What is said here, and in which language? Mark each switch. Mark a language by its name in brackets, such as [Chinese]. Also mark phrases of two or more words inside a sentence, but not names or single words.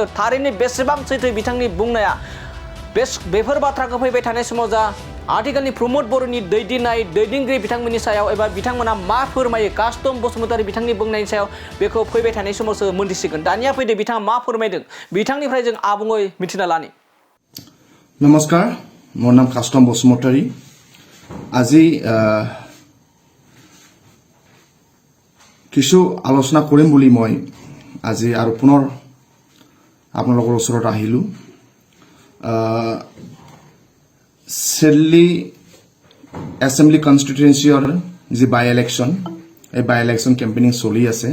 [Bodo] थारैनो बेसेबां सैथो बिथांनि बुंनाया। बेफोर बाथ्राखौ फैबाय थानाय समाव जा आथिखालनि प्रमद बर'नि दैदेनगिरि बिथांमोननि सायाव एबा बिथांमोना मा फोरमायो कास्टम बसुमतारी बिथांनि बुंनायनि सायाव, बेखौ फैबाय थानाय समावसो मोनथिसिगोन। दानिया फैदो बिथाङा मा फोरमायदों, बिथांनिफ्राय जों आबुङै मिथिना लानि। [Assamese] নমস্কাৰ, মোৰ নাম কাষ্টম বসুমতাৰী। আজি কিছু আলোচনা কৰিম বুলি মই আজি আৰু পুনৰ আপোনালোকৰ ওচৰত আহিলোঁ। চিডলী [English] assembly constituencyৰ [Assamese] যি [English] by election, [Assamese] এই [English] by election campaigning [Assamese] চলি আছে।